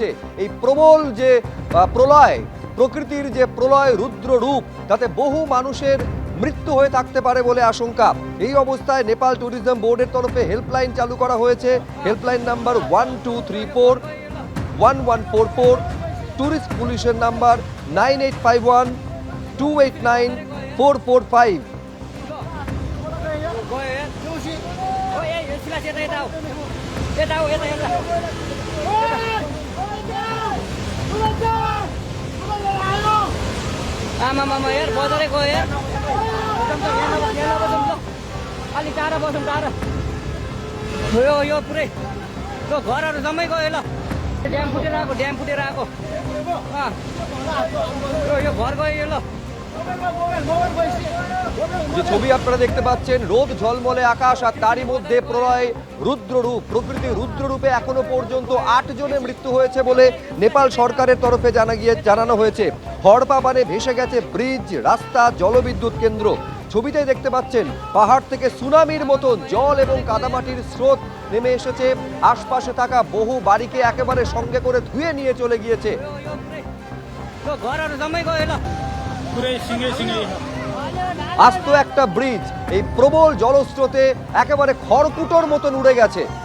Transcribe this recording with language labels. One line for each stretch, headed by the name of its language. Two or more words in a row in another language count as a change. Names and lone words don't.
Bangla: এই প্রবল যে প্রলয়, প্রকৃতির যে প্রলয় রুদ্র রূপ, তাতে বহু মানুষের মৃত্যু হয়ে থাকতে পারে বলে আশঙ্কা। এই অবস্থায় নেপাল ট্যুরিজম বোর্ডের তরফে হেল্পলাইন চালু করা হয়েছে। হেল্পলাইন নাম্বার 1234-1144, ট্যুরিস্ট পুলিশের নাম্বার 9851-289-445।
Nepali: आमा यार बजारै गयो यार अलिक टाढा बसौँ टाढा यो पुरै यो घरहरू जम्मै गयो ल ड्याम फुटेर आएको यो घर गयो ल।
Bangla: যে ছবি আপনারা দেখতে পাচ্ছেন, রোদ ঝলমলে আকাশ আর তারই মধ্যে প্রলয় রুদ্ররূপ। প্রকৃতির রুদ্ররূপে এখনো পর্যন্ত ৮ জনের মৃত্যু হয়েছে বলে নেপাল সরকারের তরফে জানানো হয়েছে। হড়পা বানে ভেসে গেছে ব্রিজ, রাস্তা, জলবিদ্যুৎ কেন্দ্র। ছবিতে দেখতে পাচ্ছেন পাহাড় থেকে সুনামির মতো জল এবং কাদামাটির স্রোত নেমে এসেছে। আশপাশে থাকা বহু বাড়িকে একেবারে সঙ্গে করে ধুয়ে নিয়ে চলে গিয়েছে। আস্ত একটা ব্রিজ এই প্রবল জলস্রোতে একেবারে খড়কুটোর মতন উড়ে গেছে।